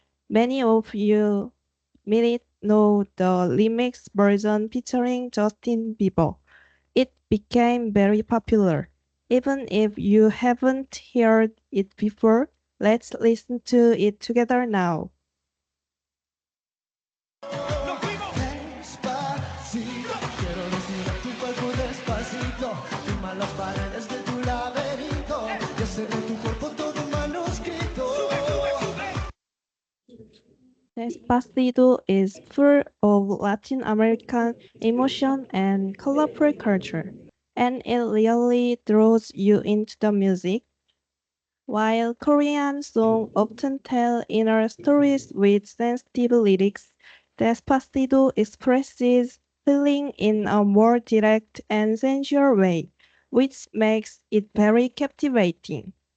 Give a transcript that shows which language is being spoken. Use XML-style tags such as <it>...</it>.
<en>Many of you may know the remix version featuring Justin Bieber. It became very popular. Even if you haven't heard it before, let's listen to it together now.</en> <es>Despacito, quiero respirar tu cuerpo despacito, firma las paredes de tu laberinto y hacer de tu cuerpo todo un manuscrito.</es> <en>Despacito is full of Latin American emotion and colorful culture, and it really draws you into the music. While Korean songs often tell inner stories with sensitive lyrics, Despacito expresses feeling in a more direct and sensual way, which makes it very captivating.</en>